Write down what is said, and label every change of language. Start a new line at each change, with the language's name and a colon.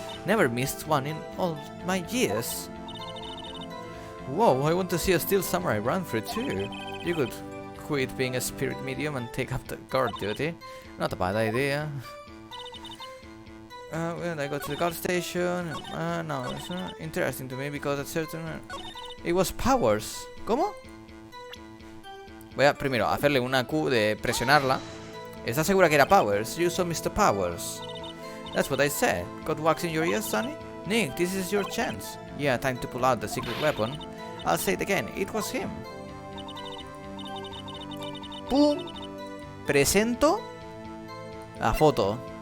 English: Never missed one in all my years. Whoa, I want to see a Steel Samurai run-through too. You could quit being a spirit medium and take up the guard duty. Not a bad idea. When I go to the guard station, no, it's not interesting to me because at certain... It was Powers.
Spanish: ¿Cómo? Voy a primero hacerle una Q de presionarla. ¿Estás segura que era Powers?
English: You saw Mr. Powers. That's what I said. Got wax in your ears, Sonny? Nick, this is your chance. Yeah, time to pull out the secret weapon. I'll say it again. It was him.
Spanish: ¡Pum! Presento la foto.